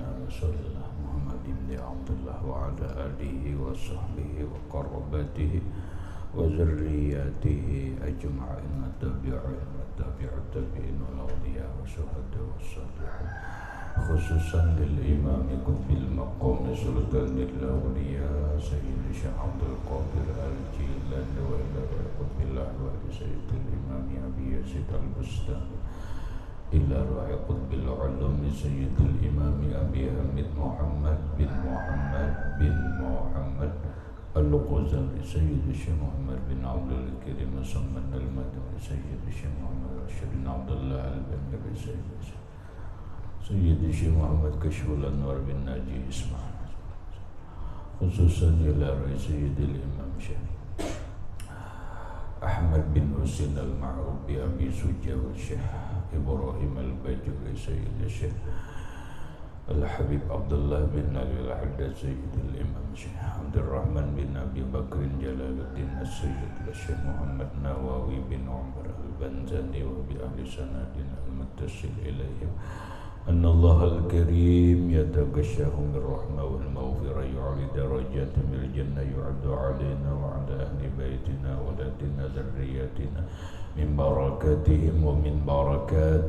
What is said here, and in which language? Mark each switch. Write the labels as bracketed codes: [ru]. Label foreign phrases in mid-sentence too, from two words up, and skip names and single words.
[ar] رسول الله محمد بن عبد الله وعلى آله وصحبه وقرابته وذريته أجمعين والتابعين وتابعي التابعين والأولياء والشهداء والصالحين خصوصا للإمام بالمقام سلطان الأولياء سيد الشيخ عبد القادر الجيلاني وإلى قطب الله وسيد الإمام أبي يزيد البسطامي إلى روح قطب العلوم سيد الإمام أبي حامد محمد بن محمد الغزالي سيد الشيخ محمد بن عبد الكريم السمان المدني سيد الشيخ محمد رشيد بن عبد الله البنجري سيد الشيخ محمد كشف الأنوار بن ناجي إسماعيل خصوصا إلى روح سيد الإمام الشيخ أحمد بن حسين المعروف بأبي شجاع والشيخ إبراهيم الباجوري سيد الشيخ الحبيب عبد الله بن علي الحداد سيد الإمام الشيخ عبد الرحمن بن أبي بكر جلال الدين السيد الشيخ محمد نووي بن عمر البنزاني و بأهل سند المتصل إليهم أن الله الكريم يتغشاهم بالرحمة والمغفرة يعلي درجات من الجنة يعد علينا وعلى أهل بيتنا ولدنا ذريتنا من بركاتهم ومن بركات